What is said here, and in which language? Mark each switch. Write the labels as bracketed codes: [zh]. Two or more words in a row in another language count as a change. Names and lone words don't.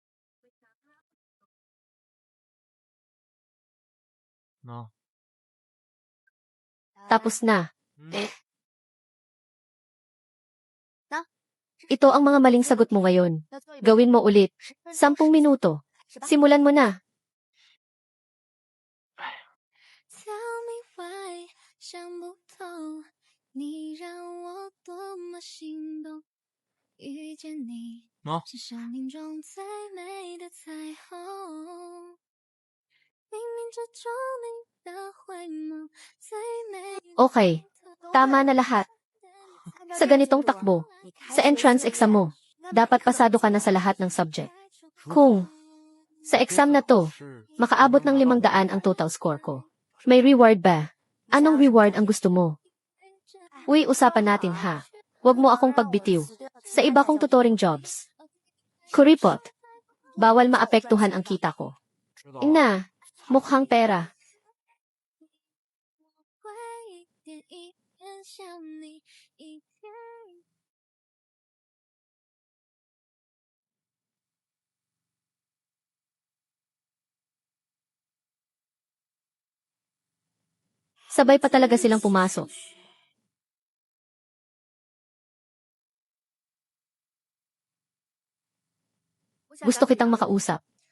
[en] No. [tl] Tapos na. Ito ang mga maling sagot mo ngayon. Gawin mo ulit. 10 minuto. Simulan mo na. [en] Tell me why [zh] 想不透，你让我多么心动。遇见你，是生命中最美的彩虹。冥冥之中你的回眸，最美。 [tl] Okay. Tama na lahat. Sa ganitong takbo, sa entrance exam mo, dapat pasado ka na sa lahat ng subject. Kung sa exam na to, makaabot ng 500 ang total score ko. May reward ba? Anong reward ang gusto mo? Uy, usapan natin ha. Huwag mo akong pagbitiw. Sa iba kong [en] tutoring jobs. [tl] Kuripot. Bawal maapektuhan ang kita ko. Ina, mukhang pera. [zh] 会一点一点想你，一天。 [tl] Sabay pa talaga silang pumasok. Gusto kitang makausap.